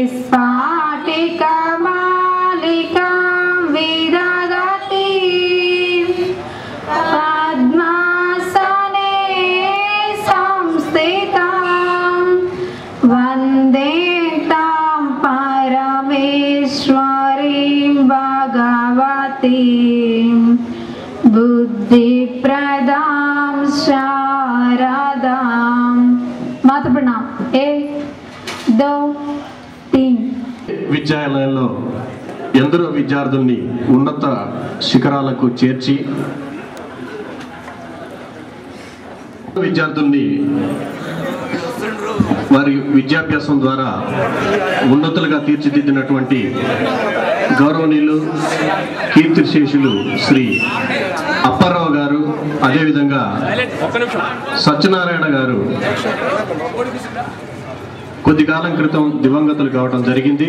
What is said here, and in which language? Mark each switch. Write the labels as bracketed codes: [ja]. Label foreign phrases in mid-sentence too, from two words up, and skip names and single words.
[sa] स्फाटिकमालिकां विदधती पद्मासने संस्थितां वन्दे तां परमेश्वरीं भगवतीं बुद्धिप्रदां शारदां। माता प्रणाम। 1 2 3 [te] విద్యాలయంలో ఎందరో విద్యార్థుల్ని ఉన్నత శిఖరాలకు చేర్చి విద్యార్థుల్ని వారి విద్యాభ్యాసం ద్వారా ఉన్నతులుగా తీర్చిదిద్దినటువంటి గౌరవనీయులు కీర్తిశేషులు శ్రీ అప్పారావు గారు, అదేవిధంగా సత్యనారాయణ గారు కొద్ది కాలం క్రితం దివంగతులు కావడం జరిగింది.